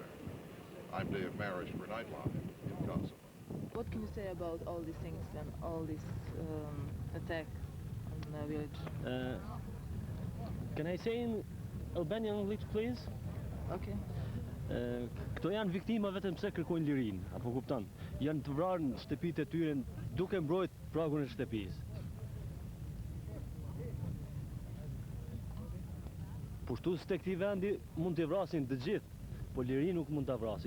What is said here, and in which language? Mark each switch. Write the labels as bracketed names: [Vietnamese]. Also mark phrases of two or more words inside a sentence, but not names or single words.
[English] I'm Dave Marish for Nightline in Kosovo. What can you say about all these things and all this attack on the village? Can I say in Albanian English, please? Okay. [Albanian] Këto janë viktima vetëm pse kërkojnë lirinë, apo kupton? Janë të vrarë në shtëpitë e tyre duke mbrojt pragun e shtëpisë. Pushtues të këtij vendi mund t'i vrasin të gjithë, po lirinë nuk mund ta vrasin.